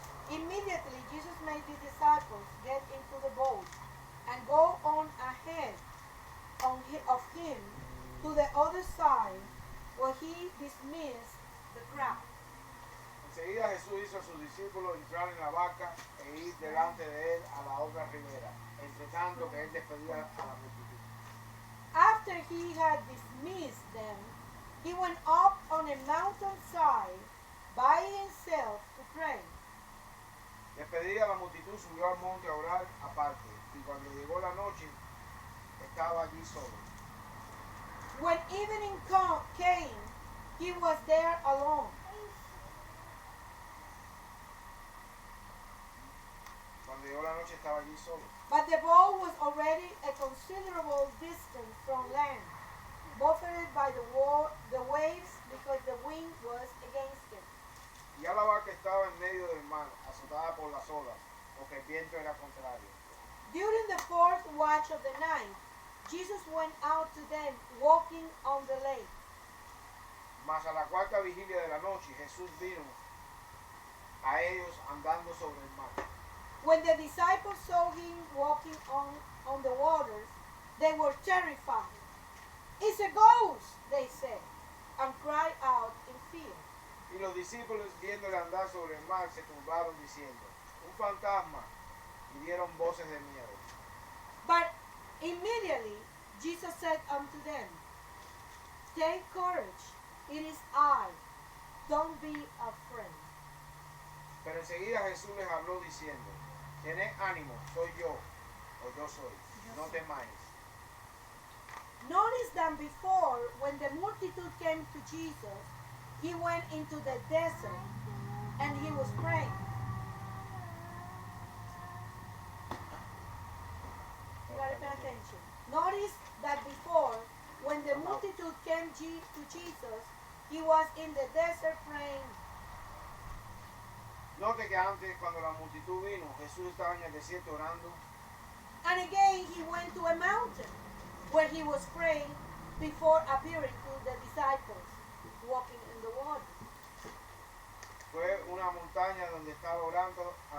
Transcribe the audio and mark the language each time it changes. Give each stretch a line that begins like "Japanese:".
English: immediately Jesus made the disciples get into the boat and go on ahead of him to the other side where he dismissed the crowd.
Spanish: enseguida Jesús hizo a sus discípulos entrar en la barca e ir delante de él a la otra ribera, entre tanto que él despedía a la multitud.
English: After he had dismissed them, he went up on a mountainside by himself to pray.
Spanish: Despedida a la multitud, subió al monte a orar aparte, y cuando llegó la noche, estaba allí solo.
English: When evening came, he was there alone.
Spanish: Cuando llegó la noche, estaba allí solo.
English: But the boat was already a considerable distance from land, buffeted by the waves because the wind was against it.
Spanish: Y ya la barca estaba en medio del mar, azotada por las olas, porque el viento era contrario.
English: During the fourth watch of the night, Jesus went out to them walking on the lake.
Spanish: Mas a la cuarta vigilia de la noche, Jesús vino a ellos andando sobre el mar.
English: When the disciples saw him walking on the waters, they were terrified. It's a ghost, they said, and cried out in fear.
Spanish: Y los discípulos, viéndole andar sobre el mar, se turbaron diciendo, un fantasma, y dieron voces de miedo.
English: But immediately Jesus said unto them, take courage, it is I, don't be afraid.
Spanish: Pero enseguida Jesús les habló diciendo, tened ánimo, soy yo, o yo soy, no temáis.
English: Notice that before, when the multitude came to Jesus, he went into the desert and he was praying. You gotta pay attention. Notice that before, when the multitude came to Jesus, he was in the desert praying.
Spanish: Note que antes, cuando la multitud vino, Jesús estaba en el desierto orando.
English: And again, he went to a mountain where he was praying before appearing to the disciples walking in the water.
Spanish: Fue una montaña donde estaba orando